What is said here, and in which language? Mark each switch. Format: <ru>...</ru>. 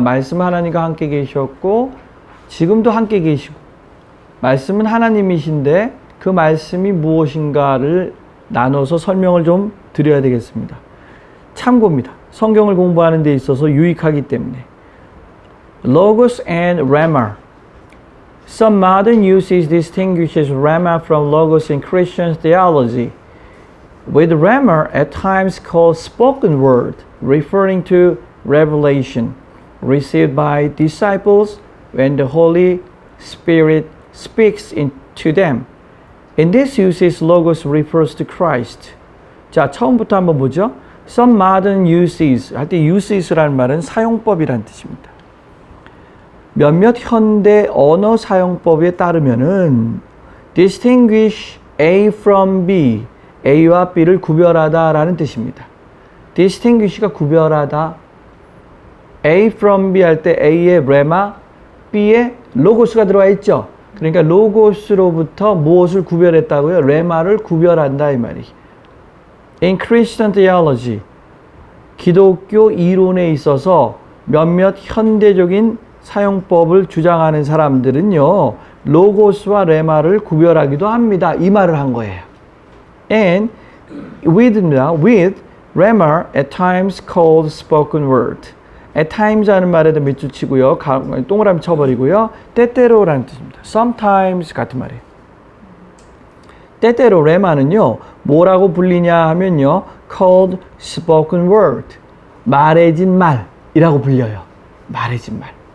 <ko>말씀은 하나님과 함께 계셨고 지금도 함께 계시고, 말씀은 하나님이신데 그 말씀이 무엇인가를 나눠서 설명을 좀 드려야 되겠습니다. 참고입니다. 성경을 공부하는 데 있어서 유익하기 때문에.</ko> <en>Logos and Rhema. Some modern usage distinguishes Rhema from Logos in Christian theology, with Rhema at times called spoken word, referring to revelation received by disciples when the Holy Spirit speaks to them. In this usage, Logos refers to Christ.</en> <ko>자, 처음부터 한번 보죠.</ko> <en>Some modern uses,</en> <ko>할 때 usage라는 말은 사용법이라는 뜻입니다. 몇몇 현대 언어 사용법에 따르면은</ko> <en>distinguish A from B,</en> <ko>A와 B를 구별하다 라는 뜻입니다. distinguish가 구별하다. A from B 할 때 A의 레마, B의 로고스가 들어와 있죠. 그러니까 로고스로부터 무엇을 구별했다고요? 레마를 구별한다 이 말이.</ko> <en>In Christian theology,</en> <ko>기독교 이론에 있어서 몇몇 현대적인 사용법을 주장하는 사람들은요, 로고스와 레마를 구별하기도 합니다. 이 말을 한 거예요.</ko> <en>And with 레마 at times called spoken word.</en> <ko>at times 하는 말에다 밑줄 치고요, 동그라미 쳐버리고요, 때때로라는 뜻입니다. sometimes 같은 말이에요. 때때로 레마는요, 뭐라고 불리냐 하면요,</ko> <en>called spoken word.</en> <ko>말해진 말이라고 불려요. 말해진 말.</ko>